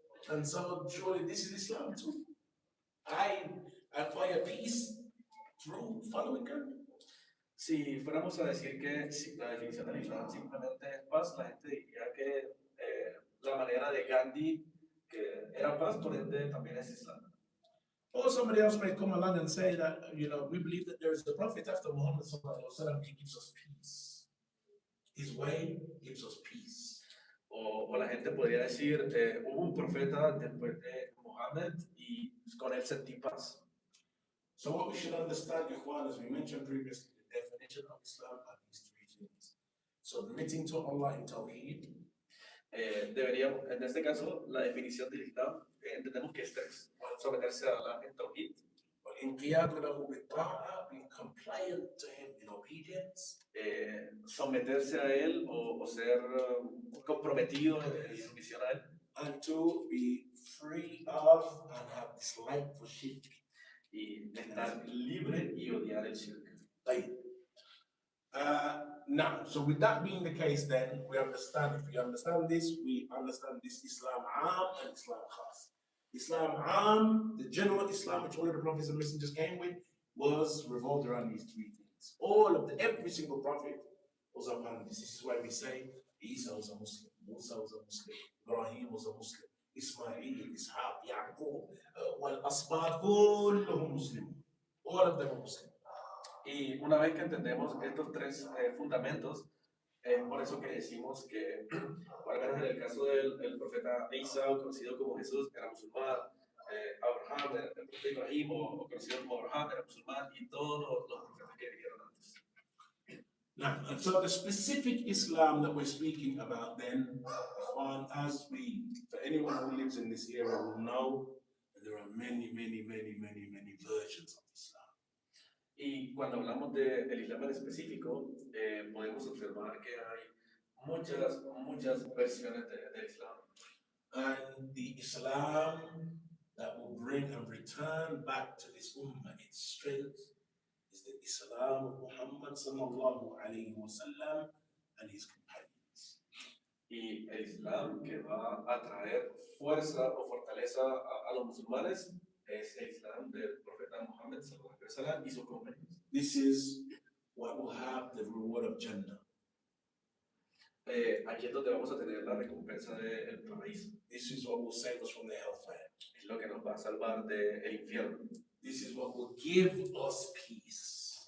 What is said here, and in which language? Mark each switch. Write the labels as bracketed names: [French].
[English] And so surely this is Islam too. I acquire peace through following Gandhi. [Spanish] Si fuéramos a decir que la definición del Islam simplemente es paz, la gente diría que la manera de Gandhi que era paz, por ende también es Islam. [English] Or somebody else may come along and say that, you know, we believe that there is a prophet after Muhammad sallallahu alaihi wasallam, he gives us peace. His way gives us peace. [Spanish] O la gente podría decir, hubo un profeta después de Muhammad y con él sentí paz. [English] So what we should understand, Ikhwan, as we mentioned previously, the definition of Islam are these three things. Submitting to Allah in Tawheed. [Spanish] Deberíamos, en este caso, la definición del Islam, entendemos que es tres. Someterse a Allah en Tawhid. [Arabic] والانقياد له بالطاعة, [English] being compliant to him in obedience. [Spanish] Someterse a él o ser comprometido en sumisión a él. [English] And to be free of and have dislike for shirk. [Spanish] y estar libre y odiar el shirk. [Arabic] طيب. [English] Now, so with that being the case, then we understand. If we understand this, we understand this Islam Am and Islam Khas. Islam Am, the general Islam which all of the prophets and messengers came with, was revolved around these three things. Every single prophet was upon this. This is why we say Isa was a Muslim, Musa was a Muslim, Ibrahim was a Muslim, Ismail, Ishaq, Yaqub, wal-Asbat, [Arabic] كلهم [English] Muslim. All of them are Muslim. [Spanish] Y una vez que entendemos estos tres fundamentos, es por eso que decimos que, por lo menos en el caso del profeta Isa, conocido como Jesús, era musulmán, Abraham, el profeta Ibrahim, o conocido como Abraham, era musulmán, y todos los profetas que vivieron antes. [English] Now, and so the specific Islam that we're speaking about then, as for anyone who lives in this era will know, that there are many versions of Islam. [Spanish] Y cuando hablamos del Islam en específico, podemos observar que hay muchas versiones del Islam. [English] And the Islam that will bring and return back to this ummah its strength is the Islam of Muhammad sallallahu alayhi wa sallam and his companions. [Spanish] Y el Islam que va a traer fuerza o fortaleza a los musulmanes es el Islam del profeta Muhammad sallallahu alayhi wa sallam y sus compañeros. [English] This is what will have the reward of Jannah. [Spanish] Aquí es donde vamos a tener la recompensa del paraíso. [English] This is what will save us from the hellfire. [Spanish] Es lo que nos va a salvar del infierno. [English] This is what will give us peace.